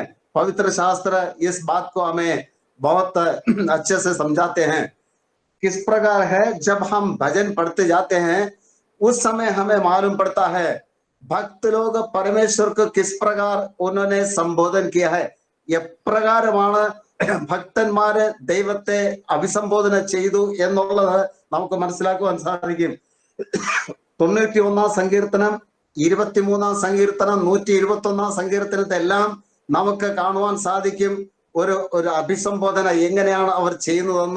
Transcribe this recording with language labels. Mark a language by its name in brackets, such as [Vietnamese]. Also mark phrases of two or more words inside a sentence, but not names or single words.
[Hindi] पवित्र शास्त्र इस बात को हमें बहुत अच्छे से समझाते हैं. किस प्रकार है, जब हम भजन पढ़ते जाते हैं उस समय हमें मालूम पड़ता है भक्त लोग परमेश्वर को किस प्रकार उन्होंने संबोधन किया है. [Malayalam] എപ്രകാരമാണ് ഭക്തന്മാര് ദൈവത്തെ അഭിസംബോധന ചെയ്തു എന്നുള്ളത് നമുക്ക് മനസ്സിലാക്കുവാൻ സാധിക്കും. 91 സങ്കീർത്തനം, 23 സങ്കീർത്തനം, 121 സങ്കീർത്തനത്തെല്ലാം നമുക്ക് കാണുവാൻ സാധിക്കും ഒരു അഭിസംബോധന എങ്ങനെയാണ് അവർ ചെയ്യുന്നതെന്ന്.